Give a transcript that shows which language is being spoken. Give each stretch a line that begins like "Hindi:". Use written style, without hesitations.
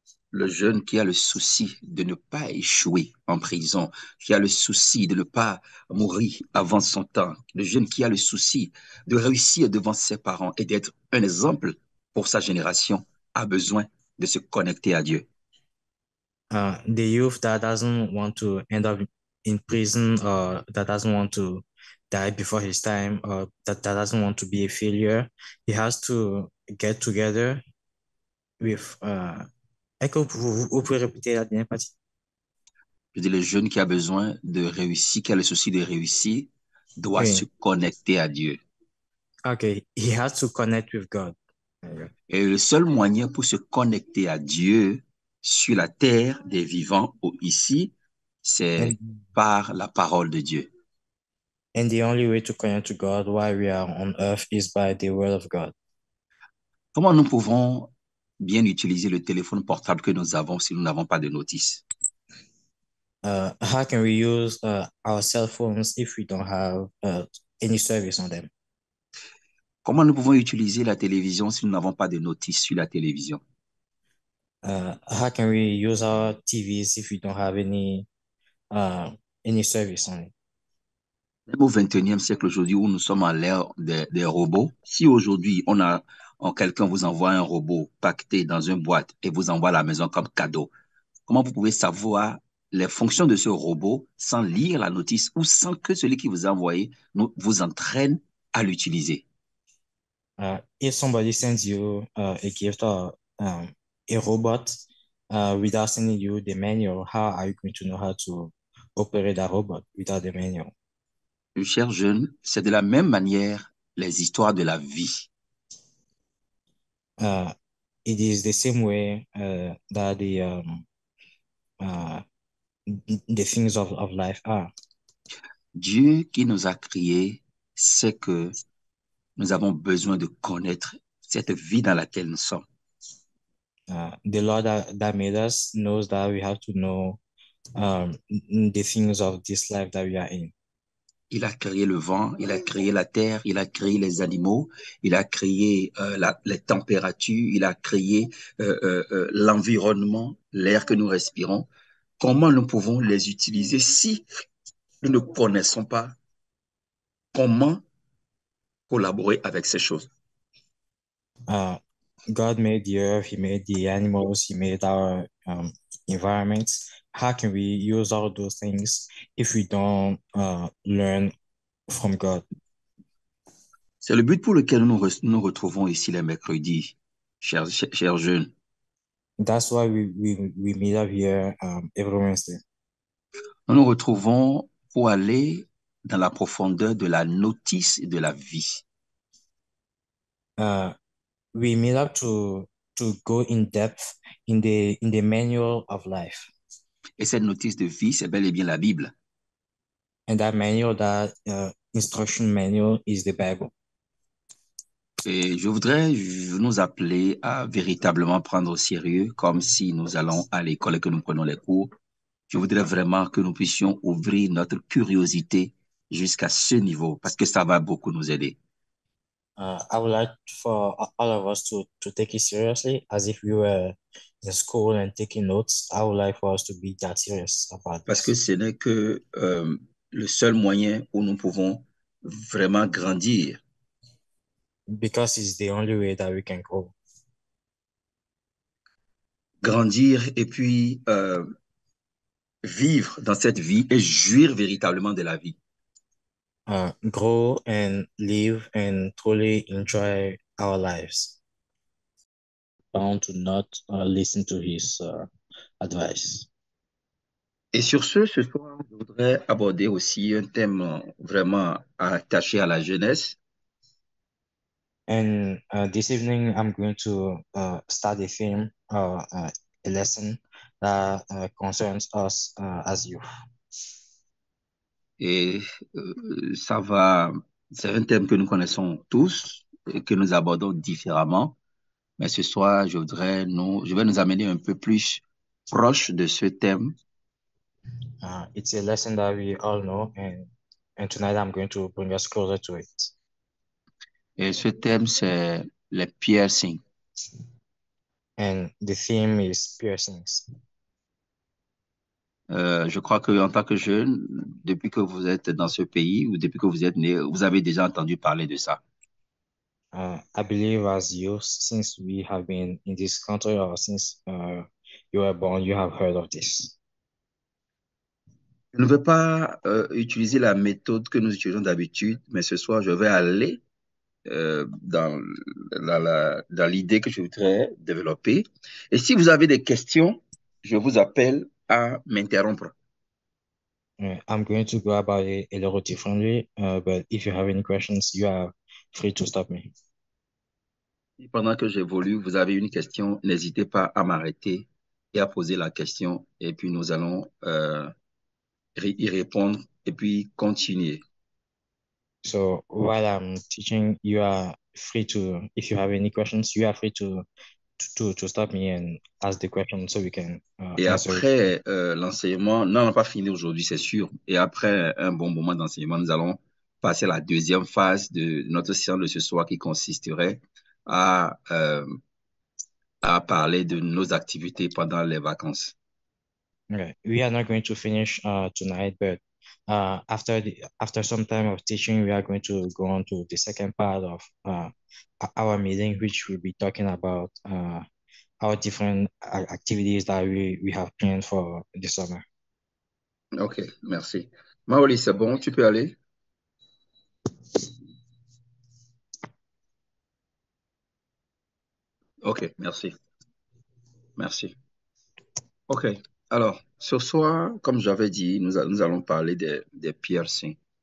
French: Le jeune qui a le souci de ne pas échouer en prison, qui a le souci de ne pas mourir avant son temps, le jeune qui a le souci de réussir devant ses parents et d'être un exemple pour sa génération, a besoin de se connecter à Dieu.
English: The youth that doesn't want to end up in prison or that doesn't want to die before his time or that doesn't want to be a failure, he has to get together with
French: est-ce que vous pouvez répéter la dernière partie? Je dis, le jeune qui a besoin de réussir, qui a le souci de réussir, doit se Oui. connecter à Dieu.
English: Okay, he has to connect with God.
French: Et le seul moyen pour se connecter à Dieu sur la terre des vivants ou ici, c'est
English: And
French: par la parole de Dieu.
English: and the only way to connect to God while we are on earth is by the word of God.
French: Comment nous pouvons bien utiliser le téléphone portable que nous avons si nous n'avons pas de notice?
English: How can we use our cell phones if we don't have any service on them?
French: Comment nous pouvons utiliser la télévision si nous n'avons pas de notice sur la télévision?
English: How can we use our TVs if we don't have uh, any service on it?
French: Même au 21e siècle aujourd'hui où nous sommes à l'ère des robots, si aujourd'hui quelqu'un vous envoie un robot pacté dans une boîte et vous envoie à la maison comme cadeau, comment vous pouvez savoir les fonctions de ce robot sans lire la notice ou sans que celui qui vous a envoyé vous entraîne à l'utiliser?
English: If somebody sends you a gift or a robot without sending you the manual, how are you going to know how to operate that robot without the manual?
French: Cher jeune, c'est de la même manière les histoires de la vie.
English: Uh, it is the same way that uh, the things of life are.
French: Dieu qui nous a créés sait que nous avons besoin de connaître cette vie dans laquelle nous sommes.
English: The Lord that made us knows that we have to know the things of this life that we are in.
French: Il a créé le vent, il a créé la terre, il a créé les animaux, il a créé les températures, il a créé l'environnement, l'air que nous respirons. Comment nous pouvons les utiliser si nous ne connaissons pas comment collaborer avec ces choses?
English: Uh, God made the earth, He made the animals, He made our environments. How can we use all those things if we don't learn from God?
French: C'est le but pour lequel nous retrouvons ici les mercredis, chers jeunes.
English: That's why we meet up here every Wednesday.
French: Nous nous retrouvons pour aller dans la profondeur de la notice de la vie.
English: Uh, we meet up to go in depth in the manual of life.
French: Et cette notice de vie, c'est bel et bien la Bible.
English: And that manual, that instruction manual is the Bible.
French: Et je voudrais nous appeler à véritablement prendre au sérieux, comme si nous allons à l'école et que nous prenons les cours. Je voudrais vraiment que nous puissions ouvrir notre curiosité jusqu'à ce niveau, parce que ça va beaucoup nous aider.
English: I would like for all of us to take it seriously as if we were in school and taking notes. I would like for us to be that serious about
French: Parce que
English: this
French: ce n'est que le seul moyen où nous pouvons vraiment grandir.
English: because it's the only way that we can grow.
French: Grandir et puis vivre dans cette vie et jouir véritablement de la vie.
English: Grow and live and truly enjoy our lives. Bound to not listen to his advice.
French: Et sur ce soir, je voudrais aborder aussi un thème vraiment attaché à la jeunesse.
English: And this evening, I'm going to start a theme or a lesson that concerns us as youth.
French: Et c'est un thème que nous connaissons tous et que nous abordons différemment. Mais ce soir, je vais nous amener un peu plus proche de ce thème.
English: It's a lesson that we all know, and tonight I'm going to bring us closer to it.
French: Et ce thème, c'est les piercings.
English: and the theme is piercings.
French: Je crois qu'en tant que jeune, depuis que vous êtes dans ce pays ou depuis que vous êtes né, vous avez déjà entendu parler de ça.
English: I believe as youth, since we have been in this country or since you were born, you have heard of this.
French: Je ne veux pas utiliser la méthode que nous utilisons d'habitude, mais ce soir, je vais aller dans dans l'idée que je voudrais développer. Et si vous avez des questions, je vous appelle à m'interrompre.
English: I'm going to go about it a little differently, but if you have any questions, you are free to stop me.
French: Et pendant que j'évolue, vous avez une question, n'hésitez pas à m'arrêter et à poser la question. Et puis nous allons y répondre et puis continuer.
English: So while I'm teaching, you are free to, if you have any questions, you are free to stop me and ask the question so we can
French: Et
English: answer it.
French: après l'enseignement, non, on n'a pas fini aujourd'hui, c'est sûr. Et après un bon moment d'enseignement, nous allons passer à la deuxième phase de notre séance de ce soir qui consisterait à, euh, à parler de nos activités pendant les vacances.
English: Okay. We are not going to finish tonight, but after some time of teaching, we are going to go on to the second part of our meeting, which will be talking about our different activities that we have planned for the summer.
French: OK, merci. Maoli, c'est bon, tu peux aller? OK, merci. Merci. OK. Alors, ce soir, comme j'avais dit, nous allons parler des piercings.